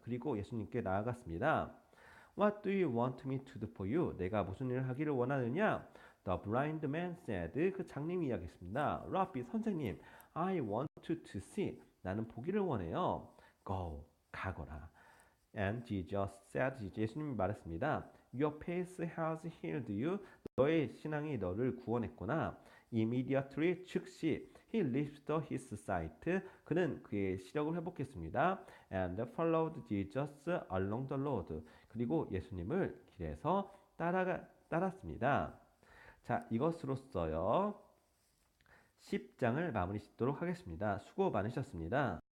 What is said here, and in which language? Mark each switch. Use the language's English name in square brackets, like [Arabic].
[Korean] 그리고 예수님께 나아갔습니다. [English] What do you want me to do for you? [Korean] 내가 무슨 일을 하기를 원하느냐? [English] The blind man said. [Korean] 그 장님이 이야기했습니다. [English] Rabbi, [Korean] 선생님, [English] I want to see. [Korean] 나는 보기를 원해요. [English] Go, [Korean] 가거라. [English] And Jesus said. [Korean] 예수님이 말했습니다. [English] Your faith has healed you. [Korean] 너의 신앙이 너를 구원했구나. [English] Immediately, [Korean] 즉시 [English] he restored his sight. [Korean] 그는 그의 시력을 회복했습니다. [English] And followed Jesus along the road. [Korean] 그리고 예수님을 길에서 따랐습니다. 자, 이것으로써요 10장을 마무리 짓도록 하겠습니다. 수고 많으셨습니다.